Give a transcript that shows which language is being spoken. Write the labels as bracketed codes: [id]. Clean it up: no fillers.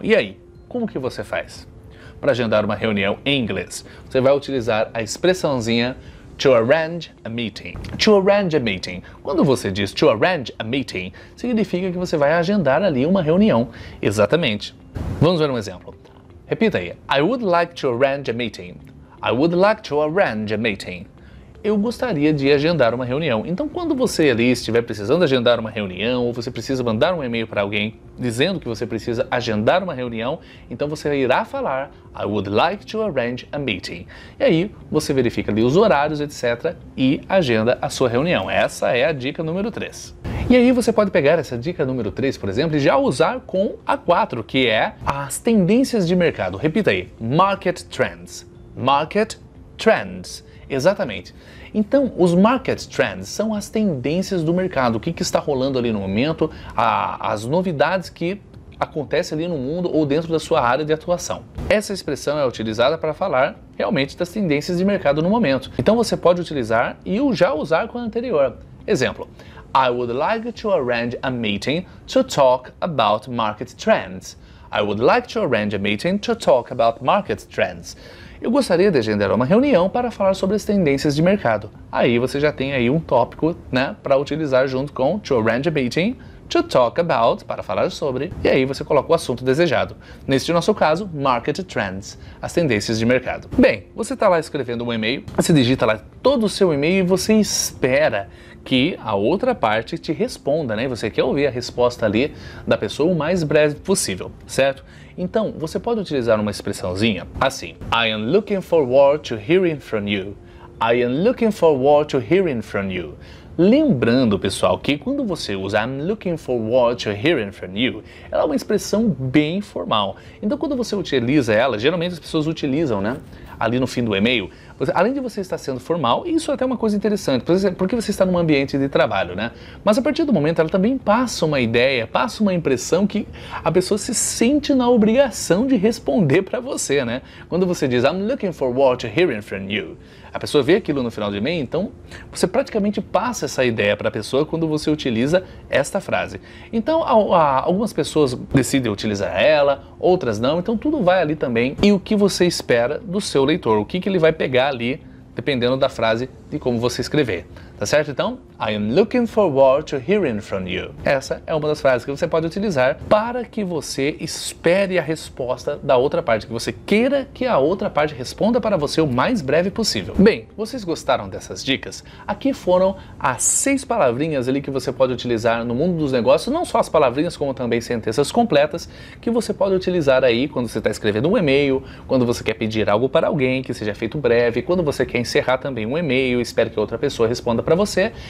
[pt] E aí, como que você faz? Para agendar uma reunião em inglês, você vai utilizar a expressãozinha [en] to arrange a meeting. To arrange a meeting. [pt] Quando você diz [en] to arrange a meeting, [pt] significa que você vai agendar ali uma reunião. Exatamente. Vamos ver um exemplo. Repita aí. [en] I would like to arrange a meeting. I would like to arrange a meeting. [pt] Eu gostaria de agendar uma reunião. Então, quando você ali estiver precisando agendar uma reunião, ou você precisa mandar um e-mail para alguém dizendo que você precisa agendar uma reunião, então você irá falar [en] I would like to arrange a meeting. [pt] E aí, você verifica ali os horários, etc. e agenda a sua reunião. Essa é a dica número 3. E aí você pode pegar essa dica número 3, por exemplo, e já usar com a 4, que é as tendências de mercado. Repita aí, market trends. [en] Market trends. Exatamente. [pt] Então, os market trends são as tendências do mercado, o que está rolando ali no momento, as novidades que acontecem ali no mundo ou dentro da sua área de atuação. Essa expressão é utilizada para falar realmente das tendências de mercado no momento. Então você pode utilizar e já usar com a anterior. Exemplo, [en] I would like to arrange a meeting to talk about market trends. I would like to arrange a meeting to talk about market trends. [pt] Eu gostaria de agendar uma reunião para falar sobre as tendências de mercado. Aí você já tem aí um tópico, né, para utilizar junto com to arrange a meeting, [en] to talk about, [pt] para falar sobre, e aí você coloca o assunto desejado. Neste nosso caso, market trends, as tendências de mercado. Bem, você está lá escrevendo um e-mail, você digita lá todo o seu e-mail e você espera que a outra parte te responda, né? Você quer ouvir a resposta ali da pessoa o mais breve possível, certo? Então, você pode utilizar uma expressãozinha assim, [en] I am looking forward to hearing from you. I am looking forward to hearing from you. [pt] Lembrando, pessoal, que quando você usa [en] I'm looking forward to hearing from you, [pt] ela é uma expressão bem formal. Então, quando você utiliza ela, geralmente as pessoas utilizam, né? Ali no fim do e-mail, além de você estar sendo formal, isso é até uma coisa interessante, porque você está num ambiente de trabalho, né? Mas a partir do momento ela também passa uma ideia, passa uma impressão que a pessoa se sente na obrigação de responder para você, né? Quando você diz [en] I'm looking forward to hearing from you, [pt] a pessoa vê aquilo no final do e-mail, então você praticamente passa essa ideia para a pessoa quando você utiliza esta frase. Então algumas pessoas decidem utilizar ela, outras não, então tudo vai ali também e o que você espera do seu leitor, o que ele vai pegar ali, dependendo da frase de como você escrever. Tá certo? Então, [en] I am looking forward to hearing from you. [pt] Essa é uma das frases que você pode utilizar para que você espere a resposta da outra parte, que você queira que a outra parte responda para você o mais breve possível. Bem, vocês gostaram dessas dicas? Aqui foram as 6 palavrinhas ali que você pode utilizar no mundo dos negócios, não só as palavrinhas, como também sentenças completas, que você pode utilizar aí quando você está escrevendo um e-mail, quando você quer pedir algo para alguém que seja feito breve, quando você quer encerrar também um e-mail, espera que outra pessoa responda para você.